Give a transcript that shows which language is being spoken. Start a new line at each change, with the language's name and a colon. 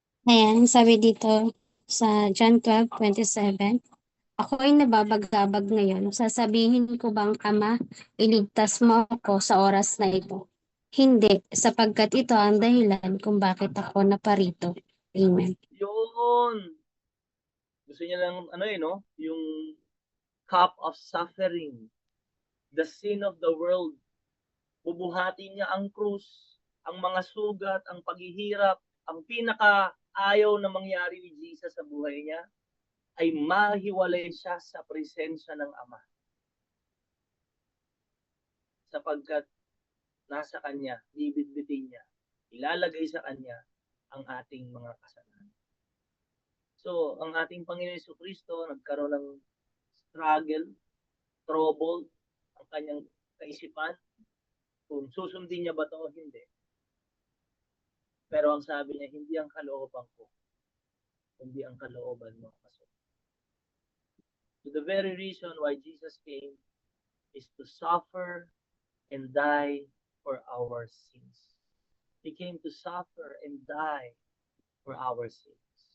Filipino: Ayan, sabi dito sa John 12:27, ako'y nababagabag ngayon. Sasabihin ko bang, Ama, iligtas mo ako sa oras na ito? Hindi, sapagkat ito ang dahilan kung bakit ako naparito. Amen. Yun! Gusto niya lang, ano no?
English: Yung cup of suffering, the sin of the world.
Filipino: Bubuhatin niya ang krus, ang mga sugat, ang paghihirap, ang pinaka-ayaw na mangyari ni Jesus sa buhay niya ay mahiwalay siya sa presensya ng Ama. Sapagkat nasa Kanya, bibitbitin niya, ilalagay sa Kanya ang ating mga kasalanan. So, ang ating Panginoon Jesucristo nagkaroon ng struggle, trouble, ang kanyang kaisipan, kung susundin niya ba ito o hindi. Pero ang sabi niya, hindi ang kalooban ko, hindi ang kalooban mo.
English: So the very reason why Jesus came is to suffer and die for our sins. He came to suffer and die for our sins.